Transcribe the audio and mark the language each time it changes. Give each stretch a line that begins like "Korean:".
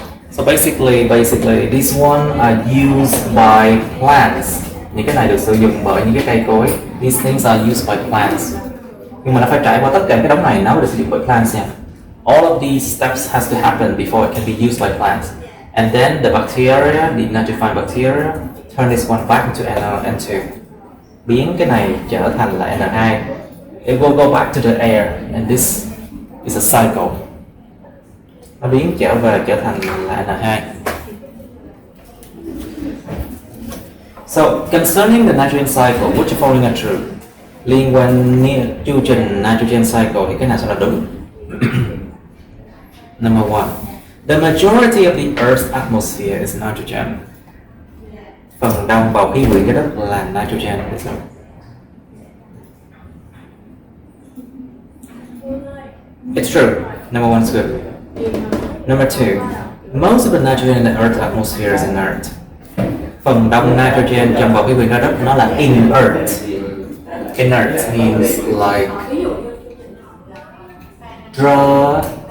English: So basically this one are used by plants.
Vietnamese: Những cái này được sử dụng bởi những cái cây cối.
English: These things are used by plants.
Vietnamese: Nhưng mà nó phải trải qua tất cả cái đống này nó mới được sử dụng bởi plants nha.
English: All of these steps has to happen before it can be used by plants. And then the bacteria, the nitrifying bacteria, turn this one back into N2.
Vietnamese: Biến cái này trở thành là N2.
English: It will go back to the air, and this is a cycle.
Vietnamese: Nó biến trở thành là N2.
English: So concerning the nitrogen cycle, which following are true?
Vietnamese: Liên quan chu trình nitrogen cycle thì cái nào sẽ là đúng?
English: Number one, the majority of the Earth's atmosphere is nitrogen.
Vietnamese: Phần đông bầu khí quyển trái đất là nitrogen.
English: It's true. Number one is good. Number two, most of the nitrogen in the Earth's atmosphere is inert.
Vietnamese: Phần đông nitrogen trong bầu khí quyển trái đất nó là inert.
English: Inert means like draw.